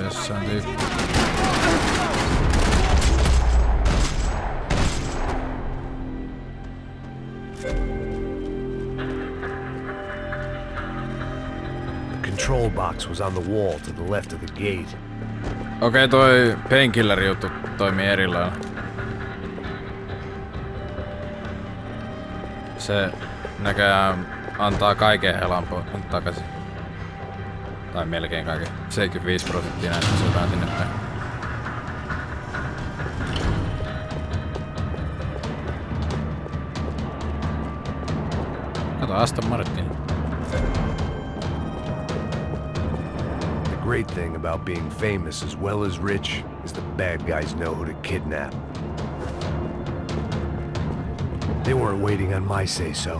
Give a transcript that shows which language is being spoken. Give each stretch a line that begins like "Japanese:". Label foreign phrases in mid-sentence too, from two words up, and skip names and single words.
Finnish: Tässä on tyyppi.
English: Control box was on the wall to the left of the gate.
Finnish: Okei, toi painkiller juttu toimii eri lailla. Se näköjään antaa kaiken helan takaisin. Tai melkein kaiken. 75% näistä syötään sinne päin. Kato Aston Martin.
English: The great thing about being famous as well as rich is the bad guys know who to kidnap. They weren't waiting on my say-so.